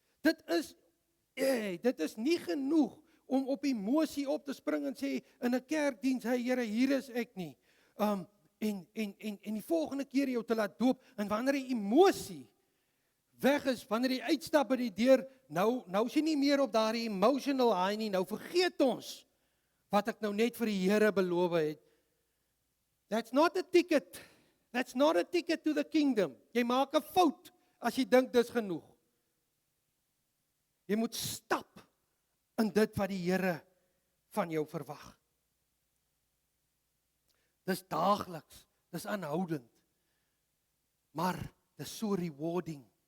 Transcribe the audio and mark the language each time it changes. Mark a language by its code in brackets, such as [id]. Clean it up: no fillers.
[af] Dit is nie genoeg om op emosie op te spring en sê in 'n kerkdiens, hey Here, hier is ek nie. En die volgende keer jou te laat doop, en wanneer die emosie weg is, wanneer jy uitstap by die deur, nou is jy nie meer op daardie [en] emotional high [af] nie, nou vergeet ons wat ek nou net vir die Here beloof het. [en] That's not a ticket to the kingdom. [af] Jy maak 'n fout as jy dink dis genoeg. Jy moet stap in dit wat die Here van jou verwag. Dis daagliks, dis aanhoudend. Maar dis so rewarding.